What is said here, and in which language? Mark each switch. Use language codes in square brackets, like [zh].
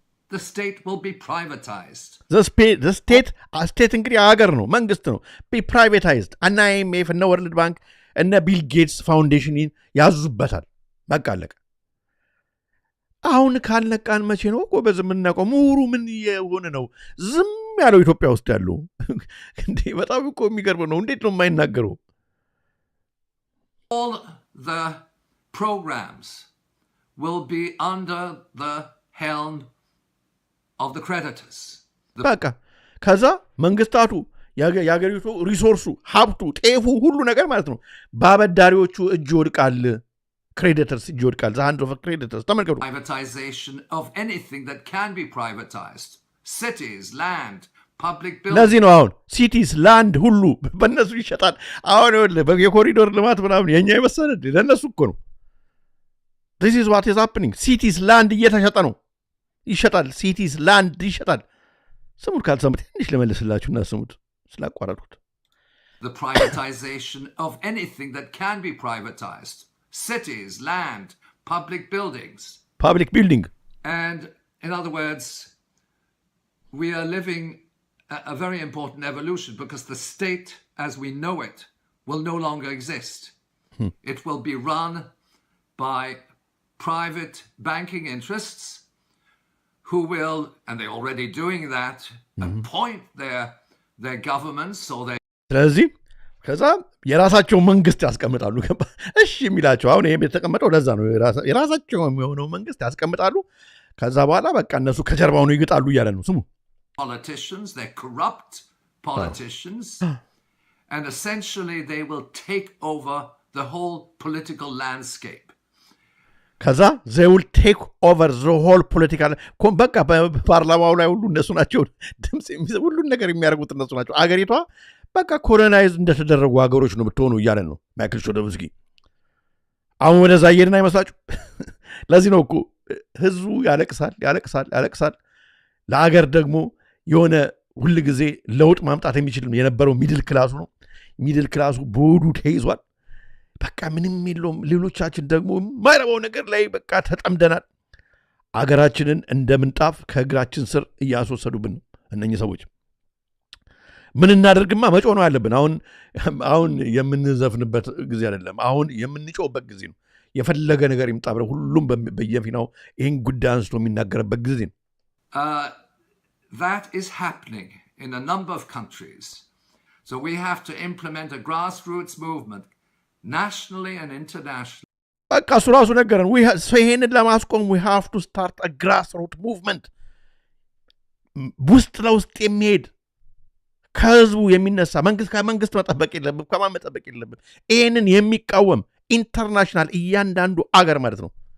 [en] The state will be privatized. The state [am] እንግዲህ ሀገር ነው መንግስት ነው። [en] be privatized [am] እና IMF እና ወርልድ ባንክ እና ቢል ጌትስ ፋውንዴሽን ያዙበታል። በቃ አለቀ። አሁን ካልነቃን መቼ ነው እኮ በዝም የምናውቀው? ምሁሩ ምን የሆነ ነው ዝም ያለው ኢትዮጵያ ውስጥ ያለው? እንዴ በጣም እኮ የሚገርም ነው። እንዴት ነው የማይናገረው? [en] All the programs will be under the helm of the creditors. [am] በቃ ከዛ መንግስታቱ የሀገሪቱ ሪሶርሱ ሀብቱ ጤፉ ሁሉ ነገር ማለት ነው በአበዳሪዎቹ እጅ ወድቃል። creditors እጅ ወድቃል። [en] the hand of creditors [am] ተመልከቱ። [en] Privatization of anything that can be privatized. Cities, land, public [am] ለዚህ [en] buildings. [am] ነው አሁን ሲቲስ ላንድ ሁሉ በእነሱ ይሸጣል። አሁን የኮሪዶር ልማት ምናምን የኛ የመሰለ ለእነሱ እኮ ነው። [en] this is what is happening. [am] ሲቲስ ላንድ እየተሸጠ ነው፣ ይሸጣል። ሲቲስ ላንድ ይሸጣል። ስሙት ካልሰሙት ትንሽ ልመልስላችሁና ስሙት ስላቋረጥኩት። [en] The privatization of anything that can be privatized. Cities, land, public buildings. Public building. And in other words, we are living a very important evolution because the state as we know it will no longer exist. It will be run by private banking interests who will, and they're already doing that, appoint their governments or their... [am] ስለዚህ ከዛ የራሳቸው መንግስት ያስቀምጣሉ። እሺ የሚላቸው አሁን ይሄ የተቀመጠው ለዛ ነው። የራሳቸው የሚሆነው መንግስት ያስቀምጣሉ። ከዛ በኋላ በቃ እነሱ ከጀርባው ነው ይግጣሉ እያለ ነው። ስሙ [en] politicians, they're corrupt politicians, and essentially they will take over the whole political landscape. [am] ከዛ [en] they will take over the whole political [am] በቃ በፓርላማው ላይ ሁሉ እነሱ ናቸው ድምጽ ሁሉን ነገር የሚያደርጉት እነሱ ናቸው። አገሪቷ በቃ ኮሎናይዝ እንደተደረጉ ሀገሮች ነው የምትሆኑ እያለ ነው ማይክል ሾዶቭስኪ። አሁን ወደዛ እየሄድን አይመስላችሁ? ለዚህ ነው እኮ ህዝቡ ያለቅሳል። ለሀገር ደግሞ የሆነ ሁል ጊዜ ለውጥ ማምጣት የሚችል የነበረው ሚድል ክላሱ ነው። ሚድል ክላሱ ቦዱ ተይዟል። በቃ ምንም የለውም። ሌሎቻችን ደግሞ የማይረባው ነገር ላይ በቃ ተጠምደናል። አገራችንን እንደ ምንጣፍ ከእግራችን ስር እያስወሰዱብን ነው እነኚህ ሰዎች። ምን እናደርግማ? መጮህ ነው ያለብን። አሁን የምንዘፍንበት ጊዜ አይደለም። አሁን የምንጮህበት ጊዜ ነው። የፈለገ ነገር ይምጣ ብለው ሁሉም በየፊናው ይህን ጉዳይ አንስቶ የሚናገርበት ጊዜ ነው። [en] That is happening in a number of countries. So we have to implement a grassroots movement nationally and internationally. [am] በቃ እሱ ራሱ ነገረን። ይሄንን ለማስቆም [en] we have to start a grassroots movement. [am] ውስጥ ለውስጥ የሚሄድ ከህዝቡ የሚነሳ ከመንግስት መጠበቅ የለብን፣ ከማን መጠበቅ የለብን። ይሄንን የሚቃወም ኢንተርናሽናል እያንዳንዱ አገር ማለት ነው።